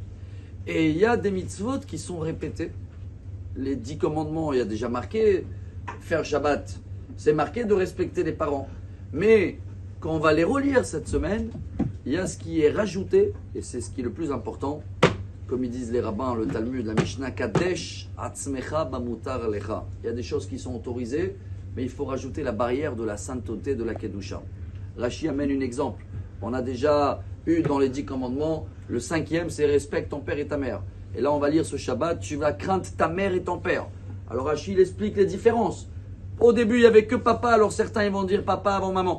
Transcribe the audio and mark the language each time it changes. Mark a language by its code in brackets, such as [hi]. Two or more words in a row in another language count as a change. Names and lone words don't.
[fr] Et il y a des mitzvot qui sont répétés. Les 10 commandements, il y a déjà marqué faire Shabbat. C'est marqué de respecter les parents. Mais quand on va les relire cette semaine, il y a ce qui est rajouté, et c'est ce qui est le plus important, comme ils disent les rabbins, le Talmud, la Mishnah, [he] קדש עצמך במותר לך. [fr] Il y a des choses qui sont autorisées, mais il faut rajouter la barrière de la sainteté de la Kedusha. Rashi amène un exemple. On a déjà eu dans les 10 commandements, le 5e, c'est respecte ton père et ta mère. Et là, on va lire ce Shabbat, tu vas craindre ta mère et ton père. Alors Rashi, il explique les différences. Au début, il n'y avait que papa, alors certains ils vont dire papa avant maman.